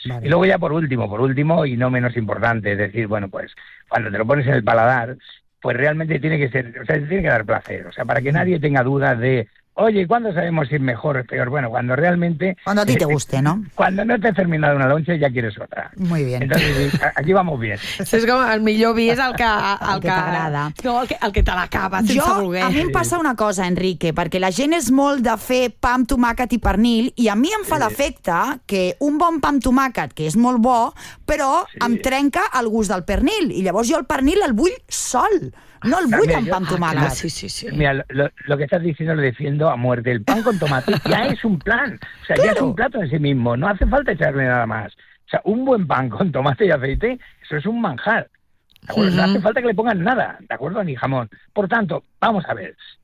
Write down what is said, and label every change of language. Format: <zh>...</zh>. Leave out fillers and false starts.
<es>Vale. Y luego ya por último, y no menos importante, es decir, bueno, pues cuando te lo pones en el paladar, pues realmente tiene que ser, o sea, tiene que dar placer. O sea, para que nadie tenga dudas de, oye, ¿cuándo sabemos si es mejor o es peor? Bueno, cuando realmente... Cuando a ti te guste, ¿no? Cuando no te has terminado una loncha y ya quieres otra. Muy bien. Entonces, aquí vamos bien. Es como</es> <ca>el millor vi és el que t'agrada. No, el que te l'acaba, sense voler. A mi em passa una cosa, Enrique, perquè la gent és molt de fer pa amb tomàquet i pernil i a mi em fa l'efecte que un bon pa amb tomàquet, que és molt bo, però em trenca el gust del pernil i llavors jo el pernil el vull sol. No el vull amb pa amb tomàquet. Clar, sí.</ca> <es>Mira, lo que estás diciendo lo defiendo a muerte. El pan con tomate ya es un plan. O sea, claro, ya es un plato en sí mismo. No hace falta echarle nada más. O sea, un buen pan con tomate y aceite, eso es un manjar. No hace falta que le pongan nada, ¿de acuerdo? Ni jamón. Por tanto, vamos a ver.</es>